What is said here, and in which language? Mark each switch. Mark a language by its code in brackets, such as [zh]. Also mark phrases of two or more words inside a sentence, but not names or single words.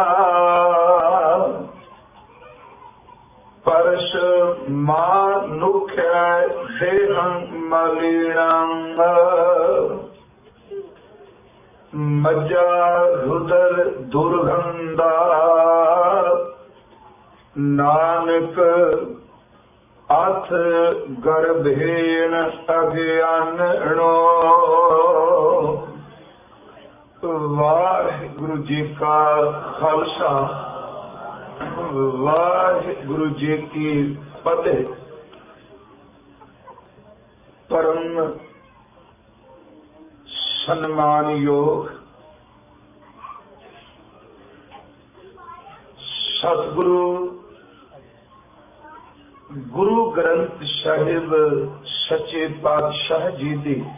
[sa] परस मानुख्य देहं मलिनं मज्जा रुदर दुर्गंधा। नानक अथ गर्भेण अज्ञाननो। [pa] ਵਾਹਿਗੁਰੂ ਜੀ ਕਾ ਖ਼ਾਲਸਾ ਵਾਹਿਗੁਰੂ ਜੀ ਕੀ ਫ਼ਤਹਿ। ਪਰਮ ਸਨਮਾਨ ਯੋਗ ਸਤਿਗੁਰੂ ਗੁਰੂ ਗ੍ਰੰਥ ਸਾਹਿਬ ਸੱਚੇ ਪਾਤਸ਼ਾਹ ਜੀ ਦੀ